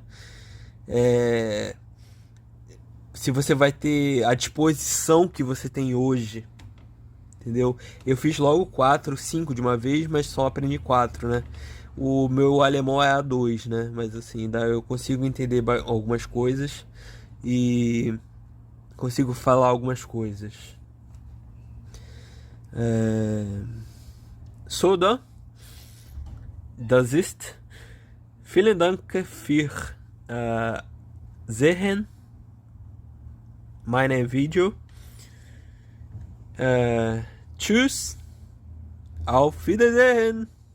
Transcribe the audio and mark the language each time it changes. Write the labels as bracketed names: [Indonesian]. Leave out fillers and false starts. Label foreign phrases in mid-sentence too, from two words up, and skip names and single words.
[Portuguese] É, se você vai ter a disposição que você tem hoje, entendeu? Eu fiz logo 4, 5 de uma vez, mas só aprendi 4, né? O meu alemão é A2, né? Mas assim, ainda eu consigo entender algumas coisas e consigo falar algumas coisas. [German] So, das ist. Vielen Dank für sehen meine Video. Tschüss. Auf Wiedersehen.